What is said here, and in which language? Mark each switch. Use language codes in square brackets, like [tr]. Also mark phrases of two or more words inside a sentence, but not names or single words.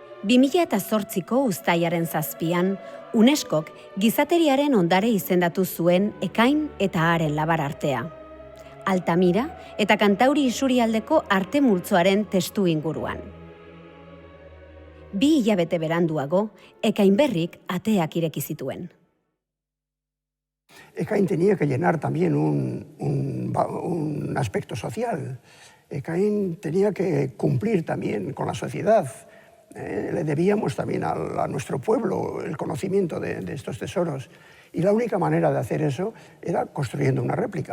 [eu] 2008ko uztailaren 7an, UNESCOk gizateriaren ondare izendatu zuen Ekain eta haren labar artea. Altamira eta Kantauri isurialdeko arte multzoaren testu inguruan. 2 hilabete beranduago, Ekain berrik ateak ireki zituen. [es] Ekain tenía que llenar también un aspecto social. Ekain tenía que cumplir también con la sociedad. Le debíamos también a nuestro pueblo el conocimiento de estos tesoros. Y la única manera de hacer eso era construyendo una réplica.